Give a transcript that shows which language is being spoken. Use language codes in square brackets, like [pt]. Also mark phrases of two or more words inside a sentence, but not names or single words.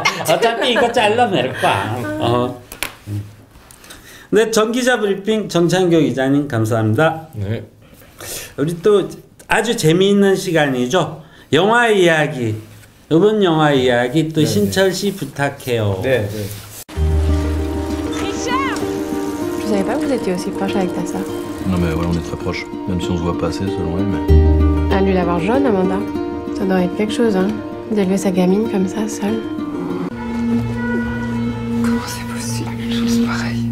[ko] 어차피 이거 잘라낼 거야. 네, 정기자 브리핑 정창규 기자님 감사합니다. 네. 우리 또 아주 재미있는 시간이죠. 영화 이야기. 이번 영화 이야기 또 신철 씨 부탁해요. 네. [fr] Je savais pas que vous étiez aussi proche avec ta sœur. Non mais ouais, on est très proches, même si on se voit pas assez selon elle, mais... À lui l'avoir jeune, Amanda. Ça doit être quelque chose, hein, d'élever sa gamine comme ça, seule. Comment c'est possible, une chose pareille?